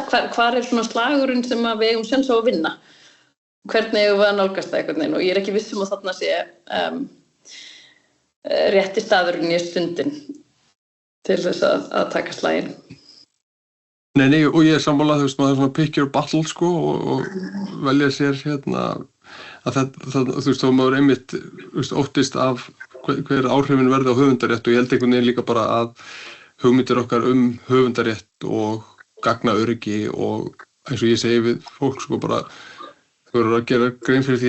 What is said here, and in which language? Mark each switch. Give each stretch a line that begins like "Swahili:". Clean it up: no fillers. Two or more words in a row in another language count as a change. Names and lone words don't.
Icelandic: Hvar er svona slagurinn sem við eigum séns á að vinna? Hvernig eigum við að nálgast það einhvern veginn? Og ég er ekki viss að þarna sé rétti staðurinn í stundin til þess að taka slaginn. Nei, og ég er sammála, þú veist, maður svona
English: pick your battle,
Icelandic: sko, og velja sér að það, þú veist, þá maður einmitt, þú veist, óttist af hver áhrifin verði á höfundarétt, og ég held einhvern veginn líka bara að hugmyndir okkar höfundarétt og gagnaöryggi og eins og ég segi við fólk, sko, bara verður að gera grein fyrir því